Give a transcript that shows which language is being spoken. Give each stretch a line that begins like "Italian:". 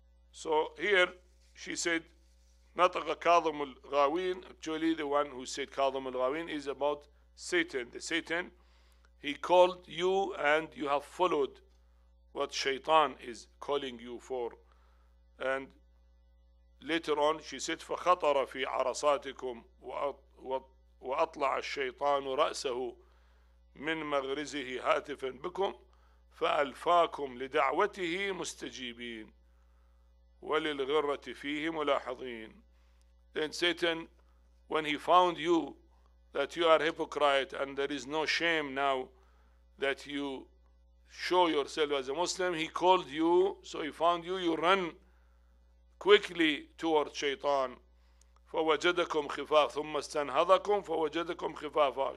English: So here she said,
Arabic: نطق كاظم الغاوين.
English: Actually, the one who said
Arabic: كاظم الغاوين
English: is about Satan. The Satan, he called you and you have followed what Shaitan is calling you for. And later on she said
Arabic: فخطر في عرصاتكم وأطلع الشيطان رأسه من مغرزه هاتفا بكم فألفاكم لدعوته مستجيبين وللغرة فيه ملاحظين.
English: Then Satan, when he found you that you are hypocrite and there is no shame now that you show yourself as a Muslim, he called you. So he found you, you run quickly toward Shaitan.
Arabic: فوجدكم خفاف ثم استنهضكم فوجدكم خفافا.